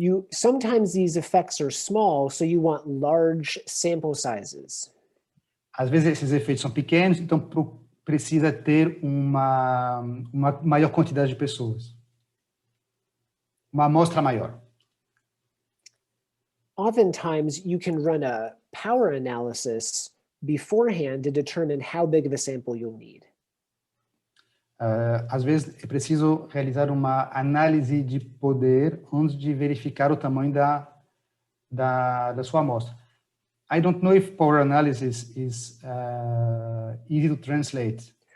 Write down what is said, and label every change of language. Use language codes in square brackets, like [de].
[en] Sometimes these effects are small, so you want large sample sizes. [pt] Às vezes esses efeitos são pequenos, então precisa ter uma maior quantidade de pessoas. Uma amostra maior. [en] Oftentimes, you can run a power analysis beforehand to determine how big of a sample you'll need. [pt] Às vezes é preciso realizar uma análise de poder antes de verificar o tamanho da sua amostra. [en] I don't know if power analysis is easy to translate.